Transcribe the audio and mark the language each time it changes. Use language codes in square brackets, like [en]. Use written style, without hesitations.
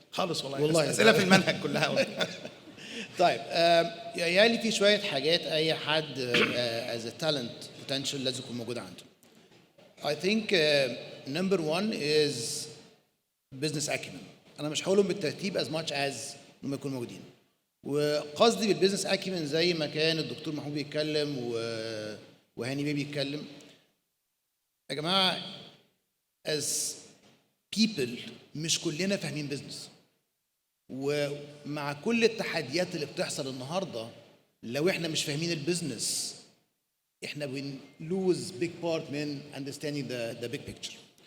[ar] خالص والله أسئلة في المنهج كلها. طيب يعني في شوية حاجات أي حد [en] as a talent potential [ar] لازم يكون موجود عنده. [en] I think number one is business acumen. [ar] أنا مش هقولهم بالترتيب [en] as much as [ar] إنهم يكونوا موجودين. وقصدي بالبيزنس اكيمن زي ما كان الدكتور محمود بيتكلم وهاني بيه بيتكلم، يا جماعه [en] as people [ar] مش كلنا فاهمين بيزنس، ومع كل التحديات اللي بتحصل النهارده لو احنا مش فاهمين البيزنس احنا بنلوز بيج بارت من [en] understanding the big picture.